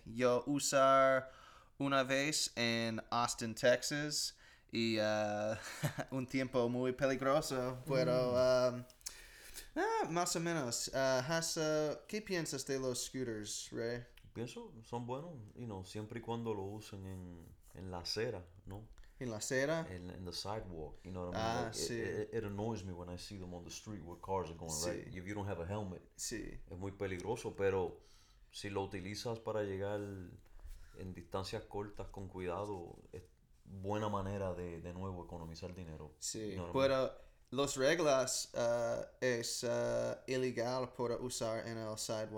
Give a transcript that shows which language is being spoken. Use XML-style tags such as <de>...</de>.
<es>Yo usar una vez en Austin, Texas, y un tiempo muy peligroso, pero más o menos. ¿Qué piensas de los scooters, Ray? Pienso, son buenos, siempre y cuando lo usen en la acera, ¿no? ¿En la acera? En</es> <en>the sidewalk,</en> <es>sí.</es> <en>It annoys me when I see them on the street where cars are going,</en> <es>sí.</es> <en>Right? If you don't have a helmet,</en> <es>sí. Es muy peligroso, pero si lo utilizas para llegar en distancias cortas con cuidado, es buena manera de nuevo economizar dinero. Sí, pero las reglas es ilegal por usar en el sidewalk.</es>